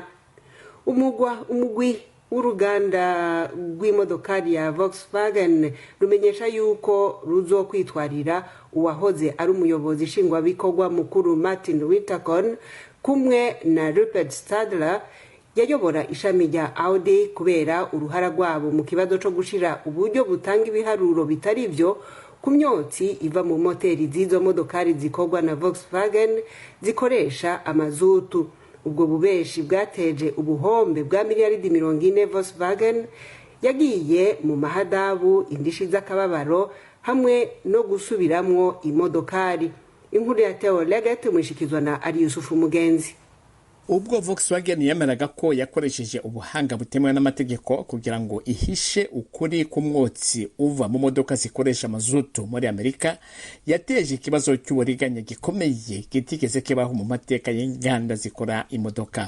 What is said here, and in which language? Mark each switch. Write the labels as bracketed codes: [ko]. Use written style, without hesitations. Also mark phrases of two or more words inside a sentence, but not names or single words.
[rn] Umugwi w'uruganda rw'imodokari ya Volkswagen rumenyesha yuko ruzo kwitwarira uwahoze ari umuyobozi nshingwabikorwa mukuru Martin Winterkorn kumwe na Rupert Stadler yayobora ishami rya Audi kubera uruhara rwabo mu kibazo cyo gushira uburyo butanga ibiharuro bitari byo ku myotsi iva mu moteri z'izo modokari zikorwa na Volkswagen zikoresha amazutu. Ubwo bubeshi bwateje ubuhombe bwa miliyaridi 40 Volkswagen yagiye mu mahadabu, indishi z'akababaro hamwe no gusubiramwo imodokari. Inkuru ya Theo Leggett umurishikizwa na Ari Yusufu Mugenzi. [rw] Ubwo Volkswagen yemeraga ko yakoresheje ubuhanga butemewe n'amategeko kugira ngo ihishe ukuri ku mwotsi uva mu modoka zikoresha amazutu muri Amerika, yateje ikibazo cy'uburiganya gikomeye kitigeze kibaho mu mateka y'inganda zikora imodoka.